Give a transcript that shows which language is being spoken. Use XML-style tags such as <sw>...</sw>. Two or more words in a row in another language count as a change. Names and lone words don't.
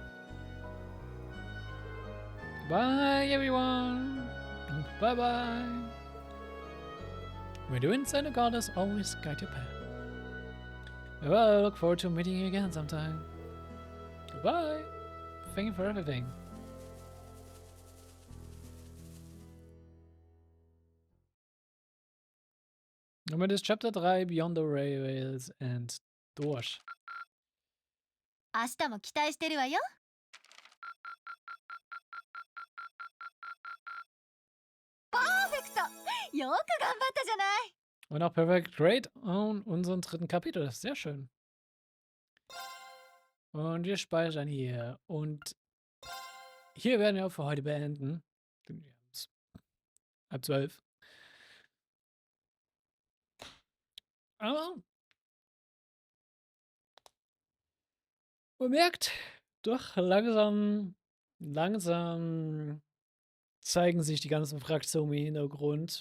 <en>Bye, everyone. Bye-bye. May the winds and the goddess always guide your path. Well, I look forward to meeting you again sometime. Goodbye. Thank you for everything.</en> <de>Damit ist Chapter 3 Beyond the Rails and durch.</de> <ja>明日も期待してるわよ。パーフェクト。よく頑張ったじゃない。</ja> <de>Und auch perfekt great on unseren dritten Kapitel. Sehr schön. Und wir speichern hier. Und hier werden wir auch für heute beenden. Halb 12. Aber man merkt, doch langsam zeigen sich die ganzen Fraktionen im Hintergrund.</de>